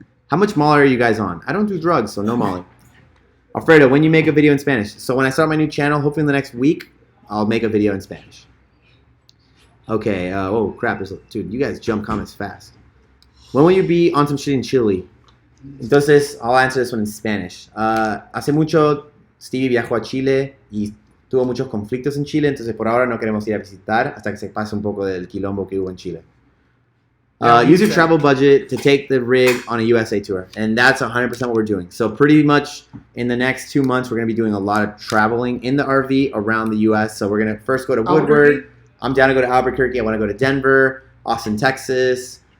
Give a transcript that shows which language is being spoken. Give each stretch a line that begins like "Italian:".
English: How much Molly are you guys on? I don't do drugs, so no Molly. Alfredo, when you make a video in Spanish? So when I start my new channel, hopefully in the next week, I'll make a video in Spanish. Okay, oh crap, dude, you guys jump comments fast. When will you be on some shit in Chile?
Spanish: Entonces,
English: I'll answer this one in Spanish.
Spanish: Hace mucho Stevie viajó a Chile y tuvo muchos conflictos en Chile, entonces por ahora no queremos ir a visitar hasta que se pase un poco del quilombo que hubo en Chile.
English: Use your travel budget to take the rig on a USA tour, and that's 100% what we're doing. So pretty much in the next 2 months, we're going to be doing a lot of traveling in the RV around the US. So we're going to first go to Woodward. I'm down to go to Albuquerque. I want to go to Denver, Austin, Texas.